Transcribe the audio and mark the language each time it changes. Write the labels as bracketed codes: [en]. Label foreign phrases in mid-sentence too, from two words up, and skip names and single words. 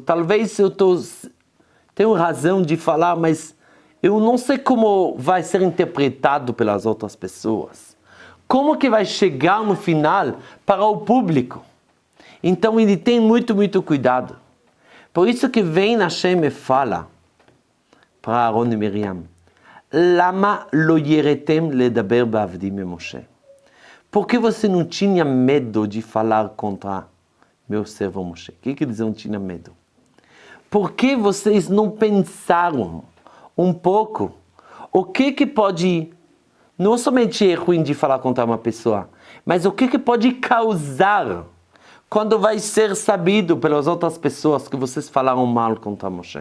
[pt] Talvez eu tenho razão de falar, mas eu não sei como vai ser interpretado pelas outras pessoas. Como que vai chegar no final para o público? Então ele tem muito, muito cuidado. Por isso que vem Hashem e fala para Aaron e Miriam: [he] למה לא יראתם לדבר בעבדים משה? [pt] Por que você não tinha medo de falar contra meu servo Moshe? O que quer dizer não tinha medo? Por que vocês não pensaram um pouco o que pode, não somente é ruim de falar contra uma pessoa, mas o que pode causar quando vai ser sabido pelas outras pessoas que vocês falaram mal contra Moshe?